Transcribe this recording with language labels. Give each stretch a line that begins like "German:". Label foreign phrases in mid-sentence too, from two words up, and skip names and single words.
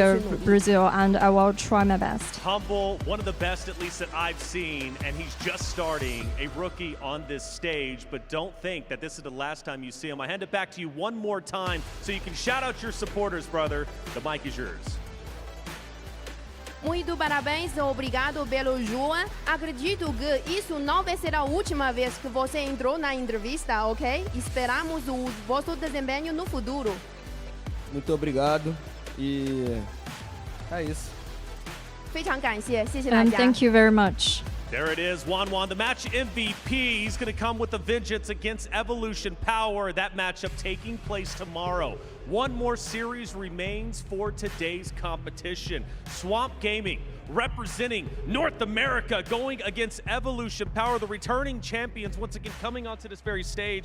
English: player
Chinese: 去努
English: of
Chinese: 力。
English: Brazil, and I will try my best. Humble, one of the best at least that I've seen, and he's just starting, a rookie on this stage, but don't think that this is the last time you see him. I hand it back to you one more time so you can shout out your supporters, brother. The mic is yours.
Portuguese: Muito parabéns, obrigado pelo João. Acredito que isso não vai ser a última vez que você entrou na entrevista, ok? Esperamos o vosso desempenho no futuro. Muito obrigado e é isso.
Chinese: 非常感谢，谢谢大
English: And
Chinese: 家。
English: thank you very much. There it is, Juan, the match MVP. He's going to come with a vengeance against Evolution Power. That matchup taking place tomorrow. One more series remains for today's competition. Swamp Gaming representing North America going against Evolution Power, the returning champions, once again coming onto this very stage.